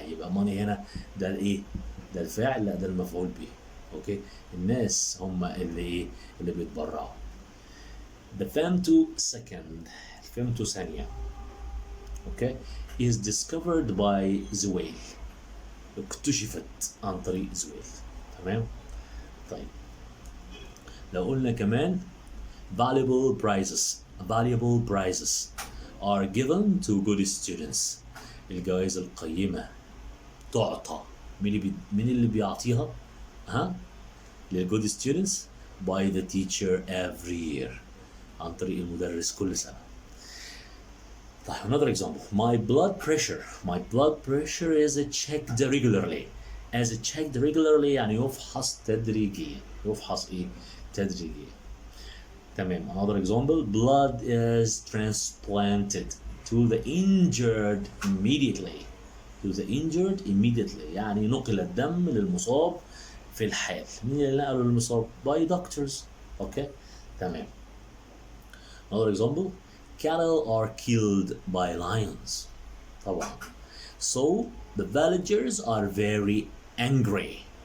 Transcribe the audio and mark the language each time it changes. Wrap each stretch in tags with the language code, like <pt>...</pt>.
<ar>يبقى money هنا ده الايه؟ ده الفاعل؟ لا، ده المفعول به. اوكي، الناس هم اللي بيتبرعوا.</ar> <en>the femto</en> <ar>ثانية اوكي</ar> <en>is discovered by زويل.</en> <ar>اكتشفت عن طريق زويل. تمام. طيب لو قلنا كمان</ar> <en>valuable prizes are given to good students.</en> <ar>الجوائز القيمة تعطى. مين اللي بيعطيها؟ للجود</ar> <en>students by the teacher every year،</en> <ar>عن طريق المدرس كل سنة. طيب</ar> <en>another example. my blood pressure is checked regularly.</en> <ar>يعني يفحص تدريجيا. تدريجيا. تمام.</ar> <en>another example. blood is transplanted to the injured immediately.</en> <ar>يعني نقل الدم للمصاب في الحال. مين اللي نقلوا المصاب؟</ar> <en>by doctors.</en> <ar>اوكي تمام.</ar> <en>another example cattle are killed by lions.</en> <ar>طبعا.</ar> <en>so the villagers are very angry.</en>